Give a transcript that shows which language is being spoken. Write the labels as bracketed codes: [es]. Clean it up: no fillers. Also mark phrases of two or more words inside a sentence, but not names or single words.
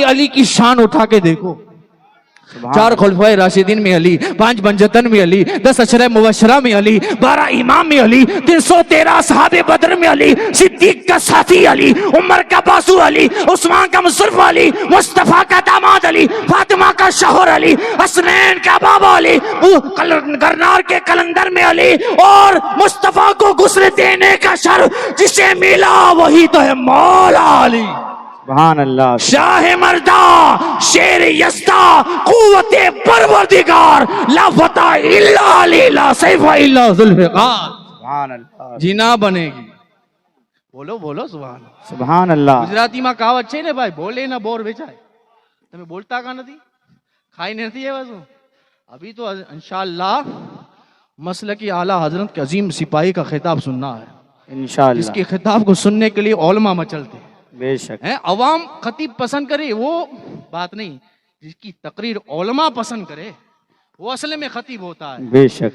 [ur] علی کی شان اٹھا کے دیکھو، 4 خلفائے راشدین میں علی، 5 بنجتن میں علی، 10 عشرہ مبشرہ میں علی، 12 امام میں علی، 313 اصحاب بدر میں علی، صدیق کا ساتھی علی، عمر کا بازو علی، عثمان کا مصرف علی، مصطفیٰ کا داماد علی، فاطمہ کا شوہر علی، حسنین کا بابا علی، گرنار کے کلندر میں علی، اور مصطفیٰ کو غسل دینے کا شرف جسے ملا وہی تو ہے مولا علی، سبحان اللہ۔ شاہ مردہ، شیر یزدہ، قوت پروردگار، لا فتح الا علی، لا سیف الا ذوالفقار، سبحان اللہ۔ جینا بنے گی، بولو بولو سبحان اللہ سبحان اللہ۔ گجراتی میں کہاوت [gu] છે ને ભાઈ, બોલે ના બોર વેચાય, તમે બોલતા કા નથી, ખાઈ નથી એ વસ્તુ। [ur] ابھی تو انشاءاللہ مسلک اعلیٰ حضرت کے عظیم سپاہی کا خطاب سننا ہے انشاءاللہ، اس کے خطاب کو سننے کے لیے علماء مچلتے ہیں، بے شک ہے۔ عوام خطیب پسند کرے وہ بات نہیں، جس کی تقریر علماء پسند کرے وہ اصل میں خطیب ہوتا ہے، بے شک۔